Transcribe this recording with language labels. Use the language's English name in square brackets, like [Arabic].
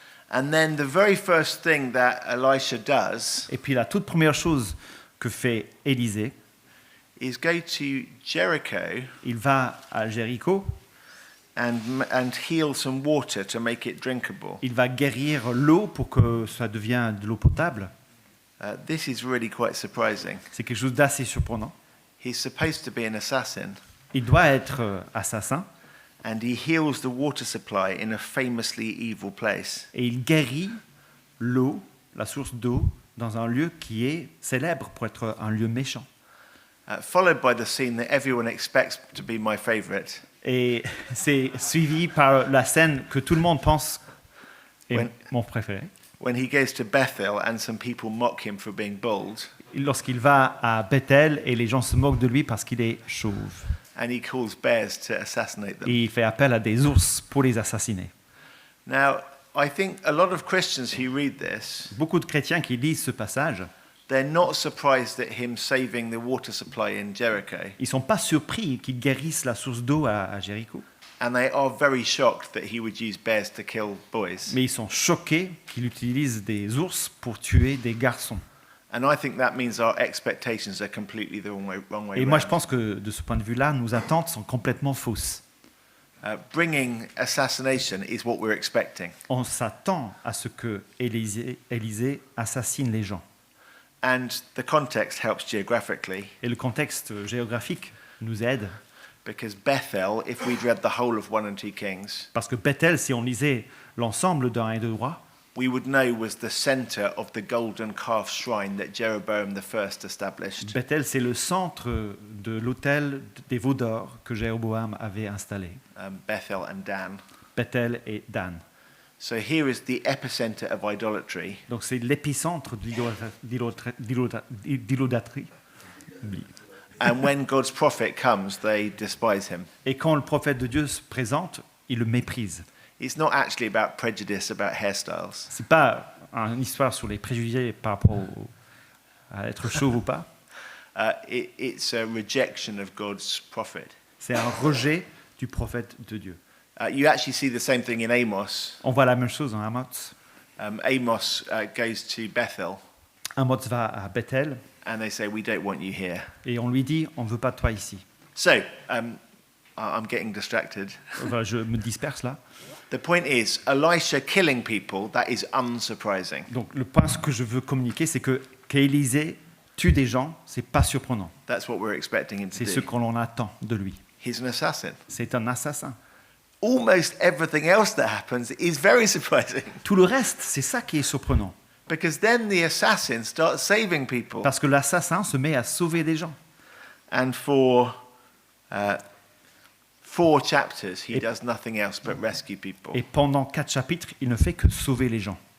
[English] And then the very first thing that Elisha does [French] Et puis la toute première chose que fait Élisée, [English] is go to Jericho [French] il va à Jéricho, [English] and heal some water to make it drinkable. [French] il va guérir l'eau pour que ça devienne de l'eau potable. [English] This is really quite surprising. [French] C'est quelque chose d'assez surprenant. [English] He's supposed to be an assassin, [French] Il doit être assassin [English] and he heals the water supply in a famously evil place. [French] et il guérit l'eau, la source d'eau, dans un lieu qui est célèbre pour être un lieu méchant. [English] Followed by the scene that everyone expects to be my favorite, [French] Et c'est suivi par la scène que tout le monde pense est [English] When- [French] mon préféré. [English] when he goes to Bethel and some people mock him for being bald, [French] Lorsqu'il va à Bethel et les gens se moquent de lui parce qu'il est chauve. [English] and he calls bears to assassinate them. [French] Et il fait appel à des ours pour les assassiner. [English] Now, I think a lot of Christians who read this, [French] Beaucoup de chrétiens qui lisent ce passage, [English] they're not surprised at him saving the water supply in Jericho, [French] ils ne sont pas surpris qu'il guérisse la source d'eau à Jéricho. [English] and they are very shocked that he would use bears to kill boys. [French] Mais ils sont choqués qu'il utilise des ours pour tuer des garçons. [English] And I think that means our expectations are completely the wrong way [French] Et moi, je [English] around. [French] pense que de ce point de vue-là, nos attentes sont complètement fausses. [English] Bringing assassination is what we're expecting. [French] On s'attend à ce que Élisée assassine les gens. [English] And the context helps geographically, [French] Et le contexte géographique nous aide, [English] because Bethel, if we'd read the whole of 1 and 2 Kings, [French] parce que Bethel, si on lisait l'ensemble d'un et deux rois, [English] we would know was the center of the golden calf shrine that Jeroboam I established. [French] Bethel, c'est le centre de l'autel des veaux d'or que Jéroboam avait installé. [English] Bethel and Dan. [French] Bethel et Dan. [English] So here is the epicenter of idolatry. [French] Donc c'est l'épicentre de l'idolâtrie. [English] And when God's prophet comes, they despise him. [French] Et quand le prophète de Dieu se présente, il le méprise. [English] It's not actually about prejudice about hairstyles. [French] C'est pas une histoire sur les préjugés par rapport à être chauve ou pas. [English] It's a rejection of God's prophet. [French] C'est un rejet du prophète de Dieu. [English] You actually see the same thing in Amos. [French] On voit la même chose dans Amos. [English] Amos goes to Bethel, [French] Amos va à Bethel [English] and they say, "We don't want you here." [French] et on lui dit on ne veut pas de toi ici. [English] So I'm getting distracted. [French] Enfin, je me disperse là. [English] The point is, Elisha killing people, that is unsurprising. [French] Donc le point que je veux communiquer, c'est que qu'Élisée tue des gens, c'est pas surprenant. [English] That's what we're expecting him to [French] C'est ce [English] do. [French] que l'on attend de lui. [English] He's an assassin. [French] C'est un assassin. [English] Almost everything else that happens is very surprising. [French] Tout le reste, c'est ça qui est surprenant. [English] Because then the assassin starts saving people. [French] Parce que l'assassin se met à sauver des gens. [English] And for 4 chapters, he does nothing else but rescue people. [French] Et pendant 4 chapitres, il ne fait que sauver les gens.